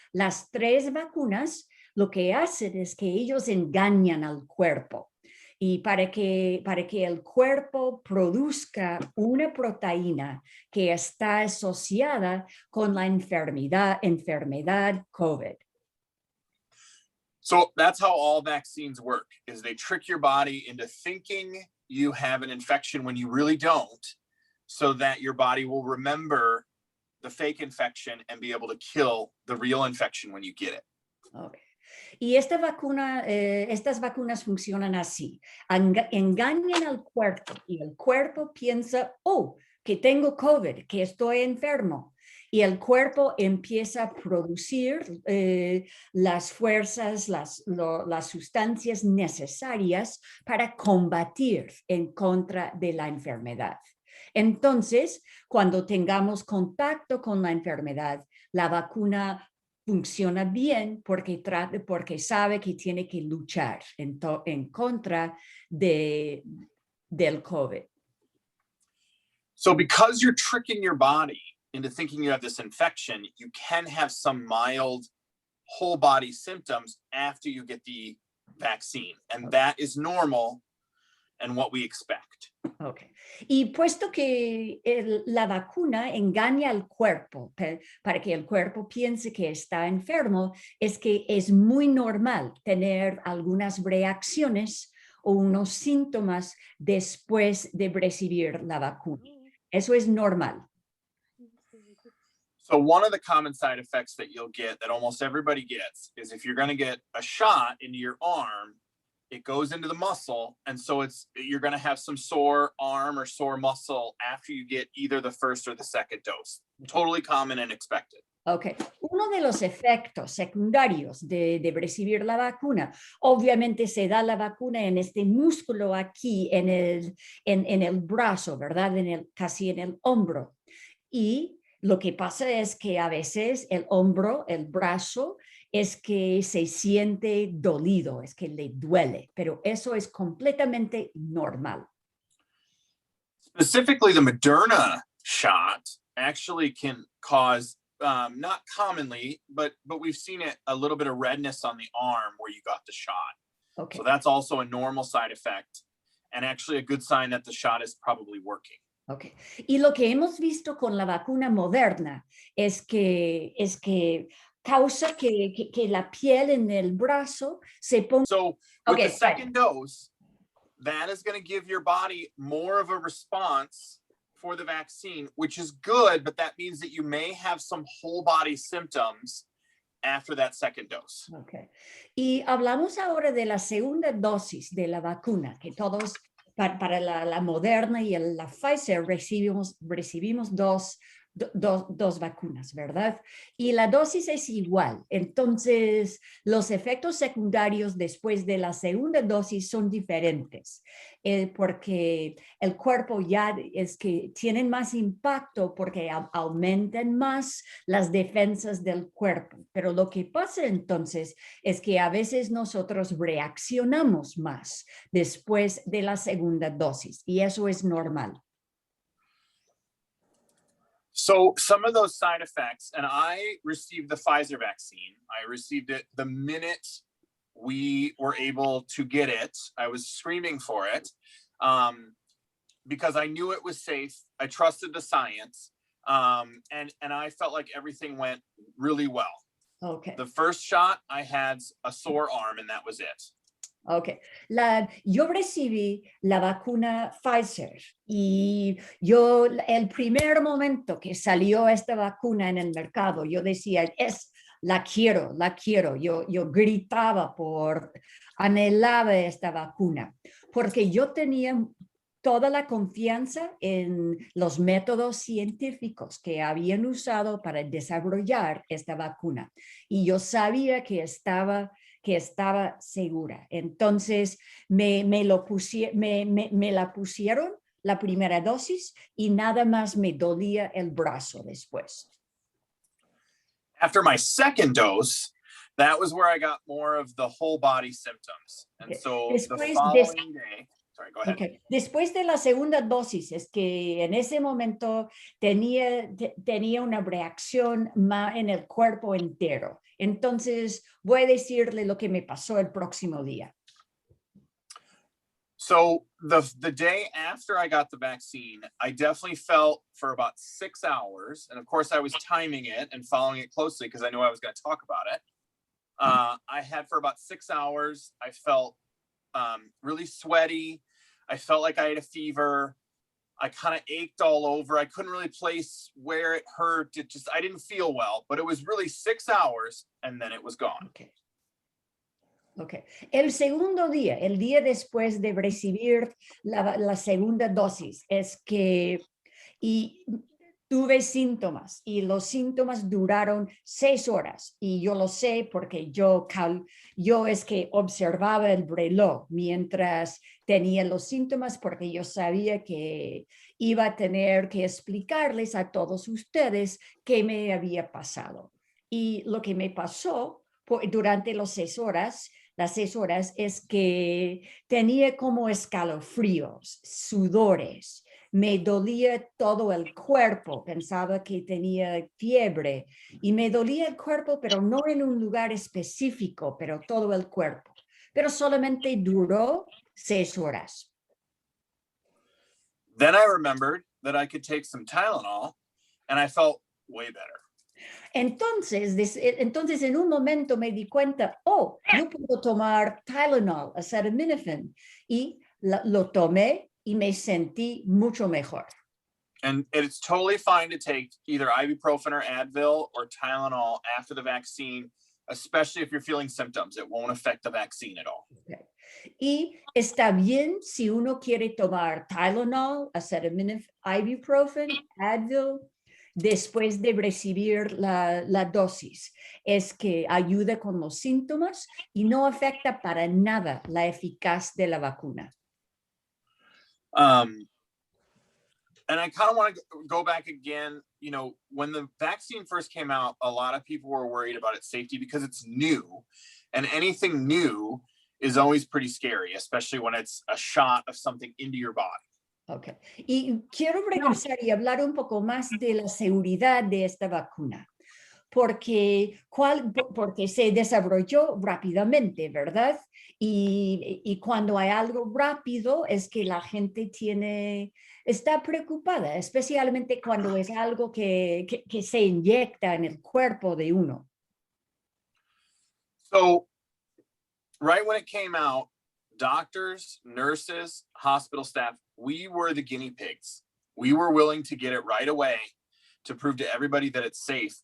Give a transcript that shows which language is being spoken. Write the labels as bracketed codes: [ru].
[es] Las tres vacunas lo que hacen es que ellos engañan al cuerpo. Y para que el cuerpo produzca una proteína que está asociada con la enfermedad COVID. [en] So that's how all vaccines work, is they trick your body into thinking you have an infection when you really don't, so that your body will remember the fake infection and be able to kill the real infection when you get it. Okay. [es] Y estas vacunas funcionan así. Engañan al cuerpo y el cuerpo piensa, oh, que tengo COVID, que estoy enfermo. Y el cuerpo empieza a producir las fuerzas, las sustancias necesarias para combatir en contra de la enfermedad. Entonces, cuando tengamos contacto con la enfermedad, la vacuna funciona bien porque sabe que tiene que luchar en contra del COVID. [en] So because you're tricking your body into thinking you have this infection, you can have some mild whole body symptoms after you get the vaccine. And that is normal and what we expect. Okay. [es] Y puesto que la vacuna engaña al cuerpo para que el cuerpo piense que está enfermo, es que es muy normal tener algunas reacciones o unos síntomas después de recibir la vacuna. Eso es normal. [en] So one of the common side effects that you'll get, that almost everybody gets, is if you're going to get a shot into your arm, it goes into the muscle, and so you're going to have some sore arm or sore muscle after you get either the first or the second dose. Totally common and expected. Okay. [es] Uno de los efectos secundarios de recibir la vacuna, obviamente se da la vacuna en este músculo aquí, en el brazo, ¿verdad? Casi en el hombro. Y lo que pasa es que a veces el hombro, el brazo, es que se siente dolido, es que le duele, pero eso es completamente normal. [en] Specifically, the Moderna shot actually can cause, not commonly, but we've seen it, a little bit of redness on the arm where you got the shot. Okay. So that's also a normal side effect and actually a good sign that the shot is probably working. Okay. [es] Y lo que hemos visto con la vacuna Moderna es que causa que la piel en el brazo se ponga. [en] So with the second dose, that is going to give your body more of a response for the vaccine, which is good, but that means that you may have some whole body symptoms after that second dose. Okay. [es] Y hablamos ahora de la segunda dosis de la vacuna, que todos para la Moderna y la Pfizer recibimos dos vacunas, ¿verdad? Y la dosis es igual. Entonces, los efectos secundarios después de la segunda dosis son diferentes, porque el cuerpo ya es que tienen más impacto porque aumentan más las defensas del cuerpo. Pero lo que pasa entonces es que a veces nosotros reaccionamos más después de la segunda dosis y eso es normal. [en] So some of those side effects, and I received the Pfizer vaccine. I received it the minute we were able to get it. I was screaming for it because I knew it was safe. I trusted the science, and I felt like everything went really well. Okay. The first shot, I had a sore arm, and that was it. [es] Ok, yo recibí la vacuna Pfizer y yo el primer momento que salió esta vacuna en el mercado, yo decía, la quiero. Yo gritaba anhelaba esta vacuna, porque yo tenía toda la confianza en los métodos científicos que habían usado para desarrollar esta vacuna. Y yo sabía que estaba segura. Entonces me la pusieron la primera dosis y nada más me dolía el brazo después. [en] After my second dose, that was where I got more of the whole body symptoms. And so the following day, sorry, go ahead. Okay. [es] Después de la segunda dosis, es que en ese momento tenía una reacción más en el cuerpo entero. Entonces, voy a decirle lo que me pasó el próximo día. [en] So the day after I got the vaccine, I definitely felt for about 6 hours. And of course, I was timing it and following it closely because I knew I was going to talk about it. I had for about 6 hours, I felt really sweaty. I felt like I had a fever. I kind of ached all over. I couldn't really place where it hurt. I didn't feel well, but it was really 6 hours and then it was gone. Okay. [es] El segundo día, el día después de recibir la segunda dosis, es que tuve síntomas y los síntomas duraron 6 horas y yo lo sé porque yo es que observaba el reloj mientras tenía los síntomas porque yo sabía que iba a tener que explicarles a todos ustedes qué me había pasado. Y lo que me pasó durante las 6 horas es que tenía como escalofríos, sudores, me dolía todo el cuerpo, pensaba que tenía fiebre y me dolía el cuerpo, pero no en un lugar específico, pero todo el cuerpo. Pero solamente duró 6 horas. [en] Then I remembered that I could take some Tylenol and I felt way better. [es] Entonces en un momento me di cuenta, yo puedo tomar Tylenol, acetaminophen, y lo tomé y me sentí mucho mejor. [en] And it's totally fine to take either ibuprofen or Advil or Tylenol after the vaccine, especially if you're feeling symptoms. It won't affect the vaccine at all. Okay. [es] Y está bien si uno quiere tomar Tylenol, acetaminophen, ibuprofen, Advil, después de recibir la dosis. Es que ayuda con los síntomas y no afecta para nada la eficacia de la vacuna. [en] And I kind of want to go back again. You know, when the vaccine first came out, a lot of people were worried about its safety because it's new. And anything new is always pretty scary, especially when it's a shot of something into your body. Okay. [es] Y quiero regresar y hablar un poco más de la seguridad de esta vacuna, porque se desarrolló rápidamente, ¿verdad? Y cuando hay algo rápido es que la gente está preocupada, especialmente cuando es algo que se inyecta en el cuerpo de uno. [en] So, right when it came out, doctors, nurses, hospital staff, we were the guinea pigs. We were willing to get it right away to prove to everybody that it's safe.